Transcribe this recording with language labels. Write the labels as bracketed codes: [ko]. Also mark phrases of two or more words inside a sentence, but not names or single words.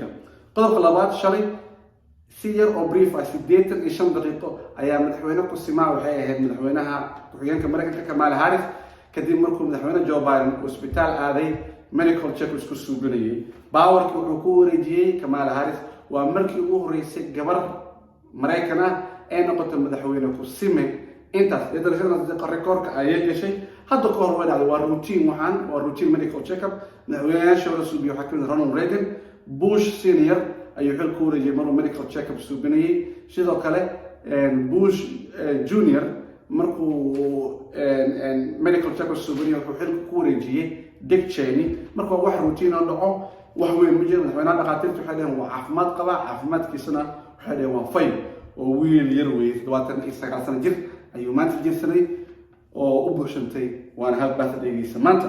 [so] qodobka labaad, shalay si yar oo brief ah 85 daqiiqo ayaa madaxweyne ku simaa waxay ahayd madaxweynaha ku-xigeenka Mareykanka Kamala Harris kadib markuu madaxweyne Joe Biden isbitaal aaday [en] medical check [so] isku suubanayay. baawarkii wuxuu ku wareejiyey Kamala Harris. waa markii ugu horeysay gabar Mareykan ah ee noqotay madaxweyne ku sime intaas rekoorka ayay gashay. hadda ka hor way dhacday, waa [en] routine medical check-up. [so] madaxweynayaasha hore suubiyo waxaa kamid Ronald Reagan, Bush senior ayuu xil ku wareejiyay maruu [en] medical check-up [so] suubinayay. sidoo kale Bush junior markuu [en] medical check-up [so] suubinayay wuxuu xil ku wareejiyay Dick Cheney. marka wax routine oo dhaco wax weyn ma jiro. madaxweynaha dhaqaatiirtu waxay dhaheen waa caafimaad qabaa, caafimaadkiisana waxay dhaheen waa fay. oo wiil yar weeye 29 sano jir ayuu maanta jirsanay oo u buuxsantay, waana hal birthday-giisa maanta.